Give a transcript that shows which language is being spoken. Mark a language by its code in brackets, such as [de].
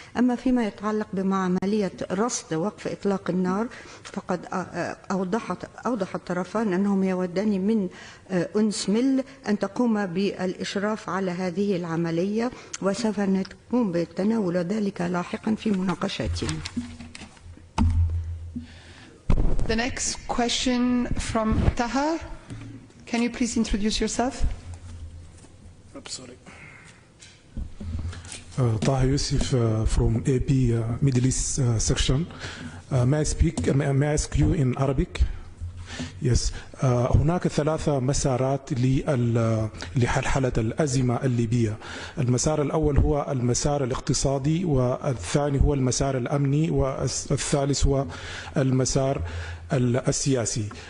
[ar] أما فيما يتعلق بعملية رصد وقف إطلاق النار فقد أوضح الطرفان أنهم يودان من أنسمل أن تقوم بالإشراف على هذه العملية، وسوف نقوم بتناول ذلك لاحقا في مناقشاتنا. [en] The next question from Taha. Can you please introduce yourself? Sorry. Taha Yusuf from AP Middle East section. May I ask you in Arabic? Yes. [ar] هناك ثلاثة مسارات لحلحلة الأزمة الليبية. المسار الأول هو المسار الاقتصادي، والثاني هو المسار الأمني، والثالث هو المسار السياسي.